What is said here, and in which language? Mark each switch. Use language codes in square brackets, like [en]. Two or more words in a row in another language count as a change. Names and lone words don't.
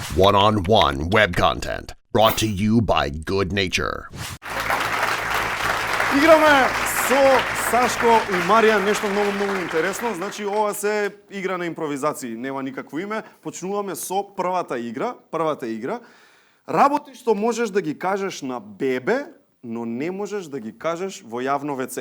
[en] One-on-one web content brought to you by Good Nature. [mk] Играме со Сашко и Маријан нешто многу интересно. Значи, ова се игра на импровизации, нема никакво име. Почнуваме со првата игра. Работи што можеш да ги кажеш на бебе, но не можеш да ги кажеш во јавно WC.